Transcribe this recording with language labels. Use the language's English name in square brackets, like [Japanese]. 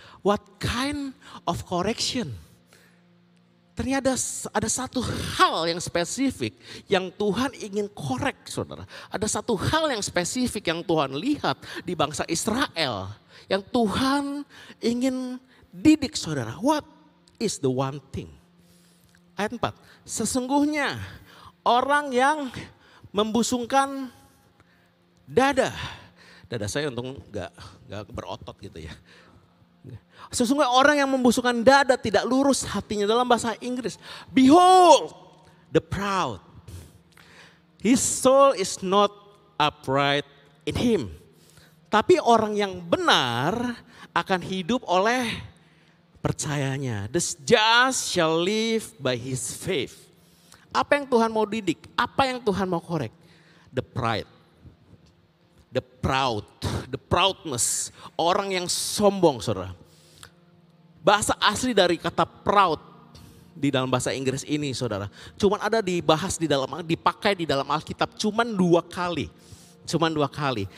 [English] What kind of correction? [Indonesian] Ternyata ada satu hal yang spesifik yang Tuhan ingin korek, saudara. Ada satu hal yang spesifik yang Tuhan lihat di bangsa Israel. Yang Tuhan ingin didik, saudara. [English] What is the one thing? [Indonesian] Ayat 4. Sesungguhnya orang yang membusungkan dada. Dada saya untung gak berotot gitu ya. Sesungguhnya orang yang membusungkan dada tidak lurus hatinya, dalam bahasa Inggris. [English] Behold the proud. His soul is not upright in him. [Indonesian] Tapi orang yang benar akan hidup oleh percayanya. [English] The just shall live by his faith. [Indonesian] Apa yang Tuhan mau didik? Apa yang Tuhan mau korek? [English] The pride. The proud. The proudness. [Indonesian] Orang yang sombong, saudara. Bahasa asli dari kata proud di dalam bahasa Inggris ini, saudara. Cuman ada dipakai di dalam Alkitab cuman 2 kali. Cuman 2 kali.